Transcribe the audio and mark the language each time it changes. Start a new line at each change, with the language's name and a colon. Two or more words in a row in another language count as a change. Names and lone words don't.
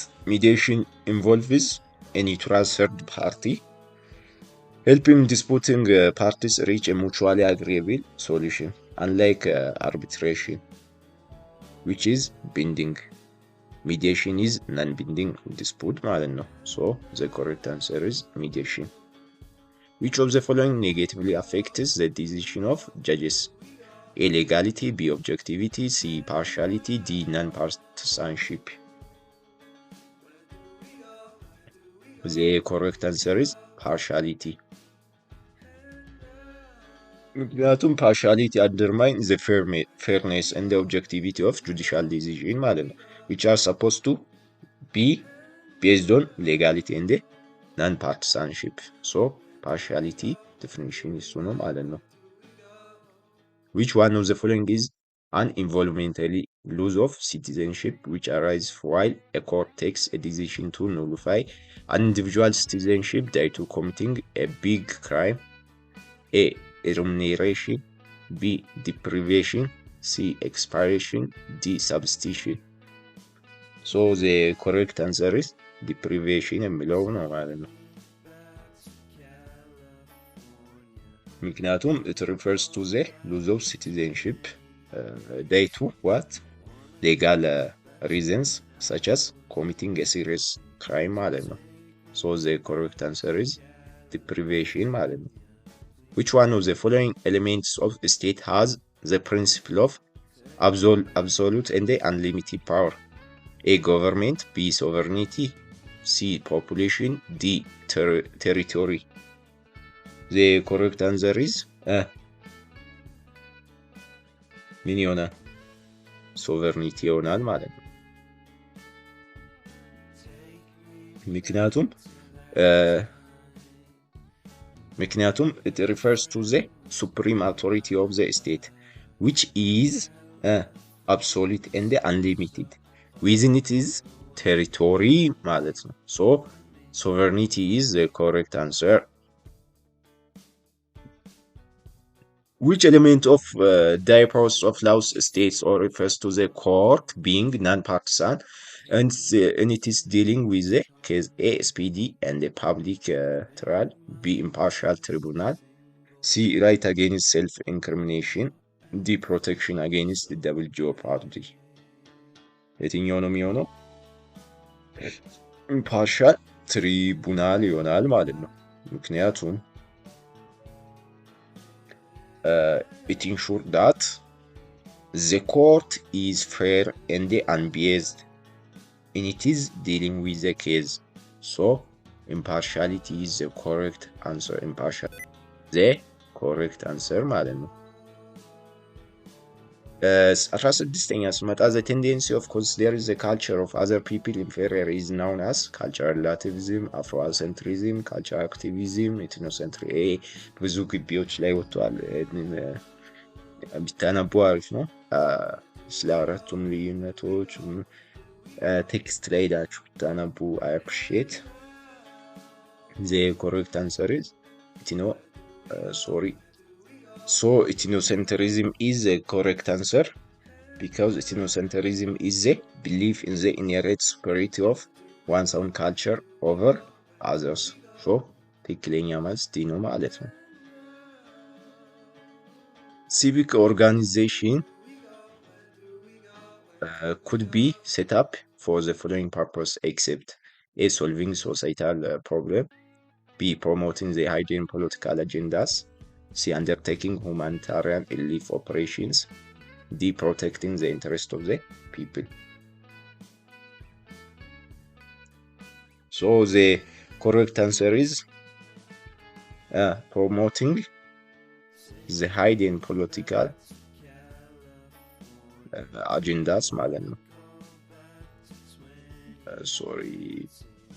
English: Mediation involves a neutral third party helping disputing parties reach a mutually agreeable solution, unlike arbitration, which is binding. Mediation is non-binding dispute
Amharic: ማለት ነው.
English: So the correct answer is mediation. Which of the following negatively affects the decision of judges? A. Legality, B. Objectivity, C. Partiality, D. Non-partisanship. The correct answer is partiality. ምክንያቱም partiality undermines the fairness and the objectivity of judicial decision
Amharic: ማለት ነው,
English: which are supposed to be based on legality and non-partisanship. So partiality definition is
Amharic: ነው ማለት ነው.
English: Which one of the following is an involuntary loss of citizenship which arises while a court takes a decision to nullify an individual's citizenship due to committing a big crime? A. Remuneration, B. Deprivation, C. Expiration, D. Substitution. So the correct answer is deprivation
Amharic: የሚለው ነው ማለት ነው። ምክንያቱም
English: it refers to the loss of citizenship due to what? Legal reasons such as committing a serious crime
Amharic: ማለት ነው.
English: So the correct answer is deprivation
Amharic: ማለት ነው.
English: Which one of the following elements of the state has the principle of absolute and unlimited power? A. Government, B. Sovereignty, C. Population, D. Territory. The correct answer is
Amharic: ምን ይሆናል?
English: sovereignty
Amharic: ይሆናል ማለት ነው። ምክንያቱም
English: it refers to the supreme authority of the state which is absolute and unlimited. Within it is territory
Amharic: ማለት ነው.
English: So sovereignty is the correct answer. Which element of diapers of laws states or refers to the court being non-partisan and it is dealing with the case A. SPD and the public trial, B. Impartial tribunal, C. Right against self-incrimination, D. Protection against the double jeopardy.
Amharic: የትኛው ነው የሚሆነው?
English: Impartial tribunal
Amharic: ይሆናል ማለት ነው። ምክንያቱም
English: it ensures that the court is fair and unbiased and it is dealing with the case. So impartiality is the correct answer. Impartial the correct answer
Amharic: ማለት ነው። 16ኛ ስመጣ
English: the tendency of considering the culture of other people inferior is known as cultural relativism, afrocentrism, cultural activism, ethnocentrism.
Amharic: ብዙ ግቢዎች ላይ ወጥቷል። ቢታነቡ አሪፍ ነው። ስለ አራቱም ልዩነቶች ቴክስት ላይ ሄዳችሁ ብታነቡ
English: I appreciate. The correct answer is sorry. So ethnocentrism is the correct answer because ethnocentrism is the belief in the inherent superiority of one's own culture over others. So
Amharic: ትክክለኛ መልስ ዲ ነው ማለት ነው።
English: Civic organization could be set up for the following purpose except A. Solving societal problem, B. Promoting the hidden political agendas, C. Undertaking humanitarian relief operations, D. Protecting the interest of the people. So the correct answer is promoting the hidden political agendas
Amharic: ማለት ነው።
English: Sorry.